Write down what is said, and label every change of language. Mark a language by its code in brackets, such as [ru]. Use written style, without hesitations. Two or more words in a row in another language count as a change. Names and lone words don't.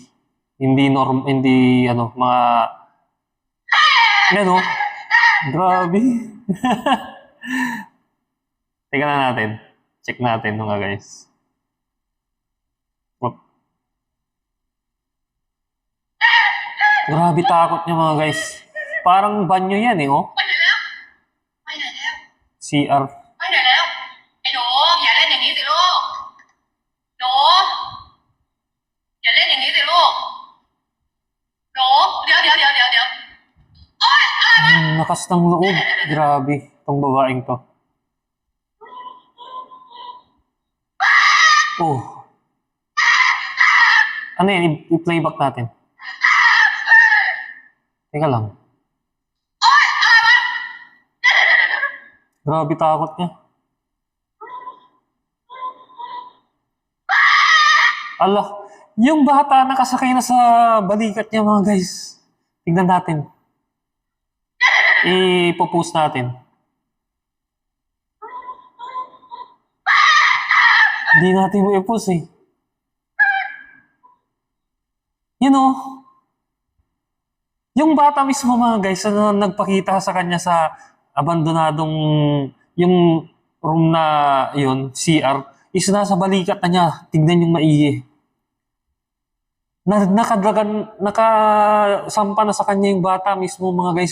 [tl] Hindi mga grabe. Tingnan na natin. Check natin mga guys. Grabe takot niya mga guys. Parang banyo yan [th] ไปไหนแล้วไปไหนแล้ว [tl] CR. [th] ไปไหนแล้วไอ้หนูอย่าเล่นอย่างนี้สิลูกหนูอย่าเล่นอย่างนี้สิลูกหนูเดี๋ยวโอ๊ยอะไรวะ [tl] Lakas ng loob. Grabe. Itong babaeng to. Oh. Ano yan? I-playback natin. Teka lang. Grabe takot niya. Allah. Yung bata nakasakay na sa balikat niya mga guys. Tingnan natin. I-post natin. Hindi natin mo i-post [en] You know, [tl] yung bata mismo mga guys, na nagpakita sa kanya sa abandonadong yung room na yun, CR, is nasa balikat na niya. Tignan yung maigi. Nakasampa na sa kanya yung bata mismo mga guys.